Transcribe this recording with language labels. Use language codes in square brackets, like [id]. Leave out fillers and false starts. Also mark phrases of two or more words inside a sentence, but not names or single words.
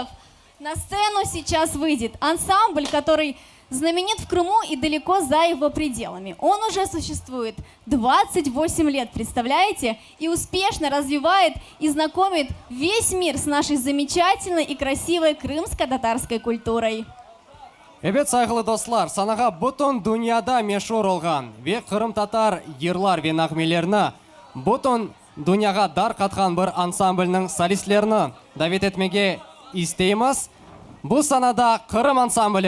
[ru] На сцену сейчас выйдет ансамбль, который знаменит в Крыму и далеко за его пределами. Он уже существует 28 лет, представляете? И успешно развивает и знакомит весь мир с нашей замечательной и красивой крымско-татарской культурой. [crh] Evet saygılı dostlar, sanaga butun dünyada meşhur olgan ve Kırım Tatar yırlar ve nağmelerini butun dünyaga dar katkan bir ansamblının solistlerini davet etmege isteyimiz. Bu sanada Kırım ansambli.